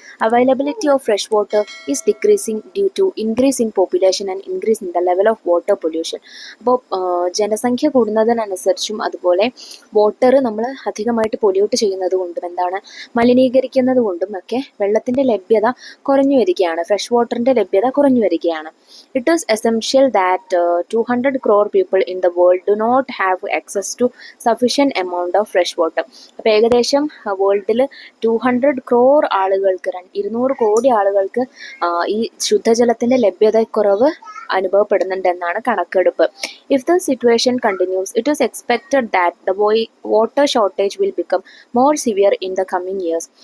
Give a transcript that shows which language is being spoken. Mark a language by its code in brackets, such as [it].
[en] Availability of fresh water is decreasing due to increase in population and increase in the level of water pollution. [ml] അപ്പോൾ ജനസംഖ്യ കൂടുന്നതിനനുസരിച്ചും അതുപോലെ water നമ്മൾ അധികമായിട്ട് pollute ചെയ്യുന്നത് കൊണ്ടും മലിനീകരിക്കുന്നത് കൊണ്ടും ഒക്കെ വെള്ളത്തിൻ്റെ ലഭ്യത കുറഞ്ഞു വരികയാണ്, ഫ്രഷ് വാട്ടറിൻ്റെ ലഭ്യത കുറഞ്ഞു വരികയാണ്. [en] It is essential that 200 crore people in the world do not have access to sufficient amount of fresh water. [ml] അപ്പോൾ ഏകദേശം വേൾഡിൽ 200 crore ആളുകൾക്ക്, 200 കോടി ആളുകൾക്ക് ഈ ശുദ്ധജലത്തിൻ്റെ ലഭ്യതക്കുറവ് അനുഭവപ്പെടുന്നുണ്ടെന്നാണ് കണക്കെടുപ്പ്. [en] If the situation continues it is expected that the water shortage will become more severe in the coming years.